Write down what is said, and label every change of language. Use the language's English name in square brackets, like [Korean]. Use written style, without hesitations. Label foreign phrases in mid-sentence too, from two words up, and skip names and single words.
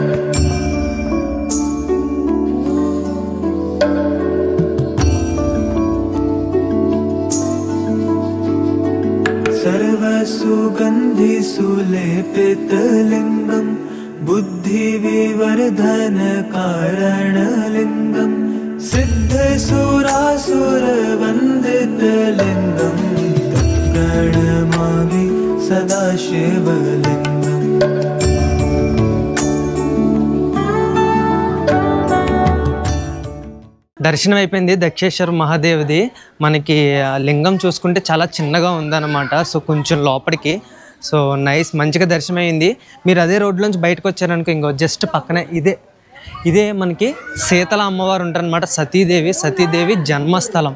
[Sanskrit] सर्वसुगन्धि सुलेपितलिङ्गं बुद्धिविवर्धन कारणलिङ्गं सिद्धसुरासुरवन्दितलिङ्गं तत्प्रणमामि सदा शिवलिङ्गम्। [Telugu] దర్శనం అయిపోయింది దక్షేశ్వర మహాదేవ్ది। మనకి లింగం చూసుకుంటే చాలా చిన్నగా ఉందన్నమాట, సో కొంచెం లోపలికి। [English] so nice, [Telugu] మంచిగా దర్శనం అయింది। మీరు అదే రోడ్లోంచి బయటకు వచ్చారనుకో, ఇంకో జస్ట్ పక్కనే ఇదే మనకి శీతల అమ్మవారు ఉంటారనమాట, సతీదేవి జన్మస్థలం।